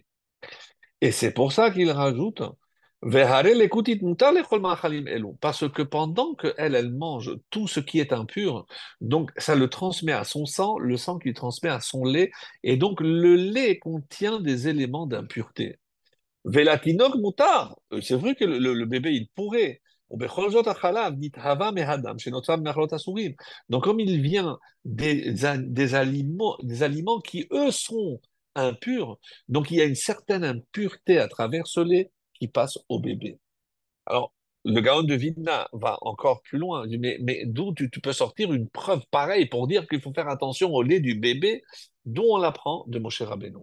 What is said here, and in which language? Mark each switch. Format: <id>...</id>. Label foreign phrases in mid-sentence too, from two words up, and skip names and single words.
<fr>Et c'est pour ça qu'il rajoute parce que pendant qu'elle mange tout ce qui est impur, donc ça le transmet à son sang, le sang qui transmet à son lait, et donc le lait contient des éléments d'impureté.</fr> <he>ולתינוק מותר,</he> <fr>c'est vrai que le bébé il pourrait,</fr> <he>ובכל זאת החלב נתהווה מהדם, שנוצר מאכלות אסורים.</he> <fr>Donc, comme il vient des aliments qui, eux, sont impurs, donc il y a une certaine impureté à travers ce lait qui passe au bébé. Alors, le Gaon de Vilna va encore plus loin. Il dit, mais d'où tu peux sortir une preuve pareille pour dire qu'il faut faire attention au lait du bébé, dont on l'apprend de Moshe Rabbeinu.</fr>